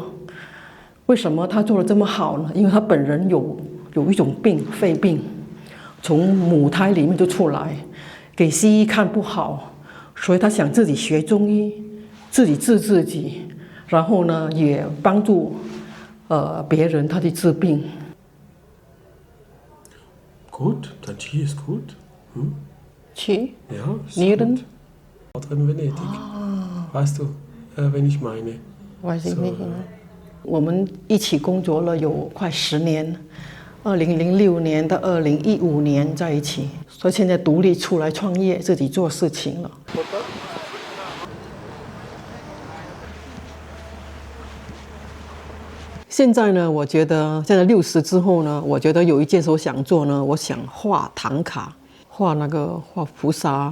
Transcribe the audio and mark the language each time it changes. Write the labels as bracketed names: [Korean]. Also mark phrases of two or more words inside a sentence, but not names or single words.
[Chinese] 为什么他做得这么好呢？因为他本人有一种病，肺病，从母胎里面就出来，给西医看不好，所以他想自己学中医，自己治自己，然后呢也帮助别人，他去治病。 [German] Gut, dein Ski ist gut. Hm? Ski? Ja, ist Nieren? gut. In Venedig. Weißt du, wen ich meine? Weiß ich nicht. [Chinese] 我们一起工作了有快10年，2006年到2015年在一起，所以现在独立出来创业，自己做事情了。现在呢，我觉得现在60之后呢，我觉得有一件事我想做呢，我想画唐卡，画菩萨。